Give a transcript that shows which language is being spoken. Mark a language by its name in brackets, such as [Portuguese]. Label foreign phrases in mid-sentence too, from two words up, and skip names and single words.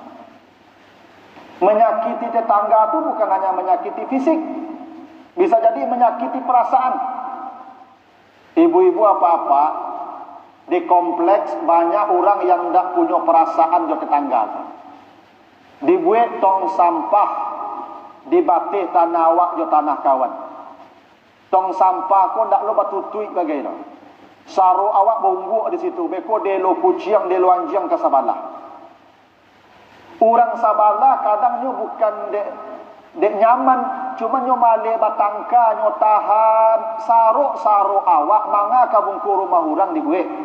[Indonesian] Menyakiti tetangga itu bukan hanya menyakiti fisik. Bisa jadi menyakiti perasaan. Ibu-ibu apa-apa, di kompleks banyak orang yang tidak punya perasaan jo tetangga. Dibuat tong sampah, [Minangkabau] dibatih tanah awak jo tanah kawan. Tong sampah ko ndak lo batutui bagaimana. Saru awak bongguk di situ, beko delo kuciang delo anjing ke sabalah. Orang sabalah kadangnya bukan dek nyaman, cuma nyo male batangka nyo tahan saru awak manga kabungku rumah orang dibuat.